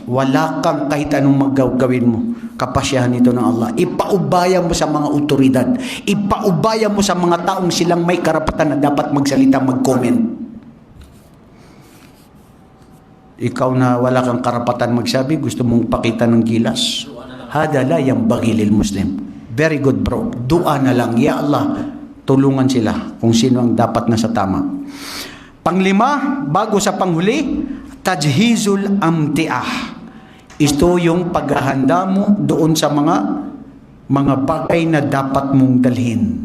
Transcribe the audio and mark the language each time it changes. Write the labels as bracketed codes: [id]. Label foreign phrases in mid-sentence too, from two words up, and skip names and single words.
[tl] Wala kang kahit anong magagawin mo. Kapasyahan ito ng Allah. Ipaubaya mo sa mga otoridad. Ipaubaya mo sa mga taong silang may karapatan na dapat magsalita, mag-comment. Ikaw na wala kang karapatan magsabi, gusto mong pakita ng gilas. [ar] هذا لا ينبغي للمسلم. [en] Very good, bro. [tl] Dua na lang. [ar] يا الله, [tl] tulungan sila kung sino ang dapat na sa tama. Panglima, bago sa panghuli, [ar] تجهيز الأمتعة. [tl] Ito yung paghahanda mo doon sa mga bagay na dapat mong dalhin.